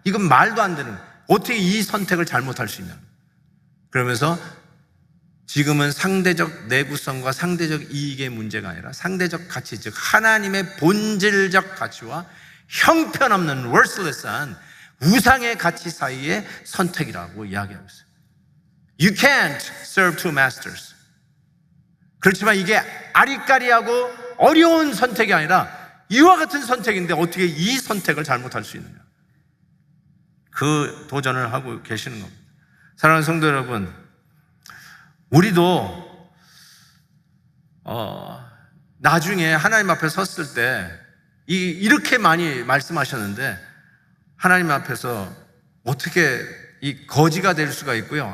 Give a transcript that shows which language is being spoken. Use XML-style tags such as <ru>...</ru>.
<ko>이건 말도 안 되는 거예요. 어떻게 이 선택을 잘못할 수 있냐. 그러면서 지금은 상대적 내구성과 상대적 이익의 문제가 아니라 상대적 가치, 즉 하나님의 본질적 가치와 형편없는 worthless한 우상의 가치 사이의 선택이라고 이야기하고 있어요.</ko> <en>You can't serve two masters.</en> <ko>그렇지만 이게 아리까리하고 어려운 선택이 아니라 이와 같은 선택인데 어떻게 이 선택을 잘못할 수 있느냐. 그 도전을 하고 계시는 겁니다. 사랑하는 성도 여러분, 우리도 나중에 하나님 앞에 섰을 때 이렇게 많이 말씀하셨는데 하나님 앞에서 어떻게 이 거지가 될 수가 있고요.</ko>